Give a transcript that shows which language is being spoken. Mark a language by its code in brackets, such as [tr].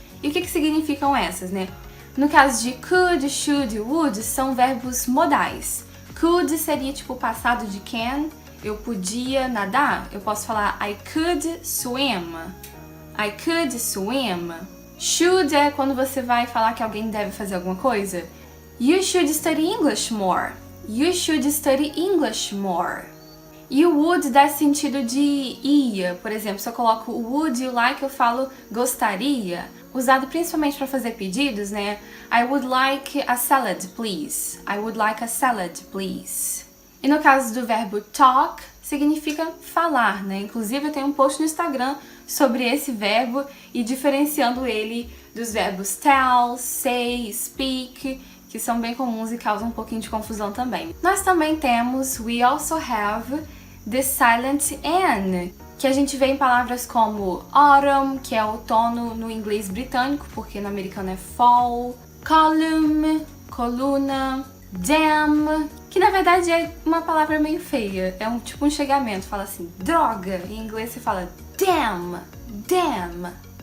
[pt] E o que significam essas, né? No caso de could, should, would, são verbos modais. Could seria tipo o passado de can, eu podia nadar, eu posso falar [en] I could swim. I could swim. [pt] Should é quando você vai falar que alguém deve fazer alguma coisa. [en] You should study English more. You should study English more. [pt] E o would dá sentido de ia. Por exemplo, se eu coloco o would e o like, eu falo gostaria. Usado principalmente para fazer pedidos, né? [en] I would like a salad, please. I would like a salad, please. [pt] E no caso do verbo talk, significa falar, né? Inclusive eu tenho um post no Instagram sobre esse verbo e diferenciando ele dos verbos tell, say, speak, que são bem comuns e causam um pouquinho de confusão também. Nós também temos [en] we also have the silent N, [pt] que a gente vê em palavras como autumn, que é outono no inglês britânico, porque no americano é fall, column, coluna, damn, que na verdade é uma palavra meio feia, é tipo um chegamento, fala assim, droga, em inglês se fala damn, damn.